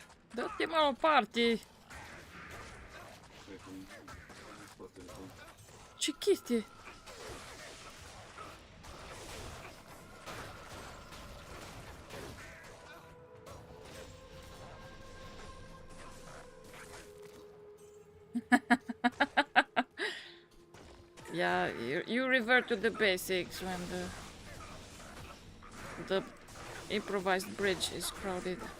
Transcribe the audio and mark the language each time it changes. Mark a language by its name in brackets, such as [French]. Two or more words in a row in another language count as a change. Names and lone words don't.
[Romanian] Dă-te-mă party! Secund. Poate să... Ce chestie? [English] Yeah, you revert to the basics when the improvised bridge is crowded.